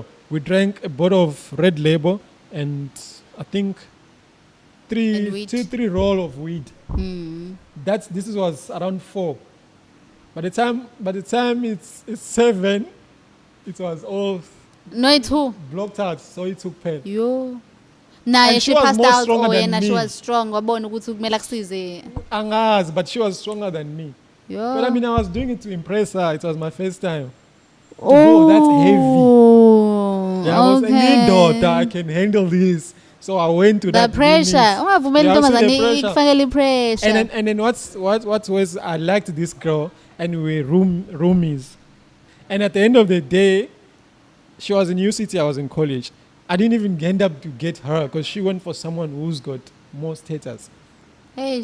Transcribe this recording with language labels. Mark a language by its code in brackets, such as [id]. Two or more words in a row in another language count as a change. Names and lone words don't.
[en] We drank a bottle of Red Label and I think three roll of weed. This was around 4. By the time it's 7, it was all No, it's who? blocked out, so it took pen. Yo. Nah, And she was passed more out. stronger Oh, than yeah, me. she was strong. [zu] Wabona ukuthi kumele akusize. Angas, [en] but she was stronger than me. Yo. But I mean, I was doing it to impress her. It was my first time. Oh, that's heavy. Yeah, I was a new daughter. I can handle this. So I went to that. The pressure. [zu] Ungavumeli intombazane ikufakele pressure. [en] And then what was I liked this girl and we were roomies. And at the end of the day, she was in UCT, I was in college. I didn't even end up to get her because she went for someone who's got more status. Hey,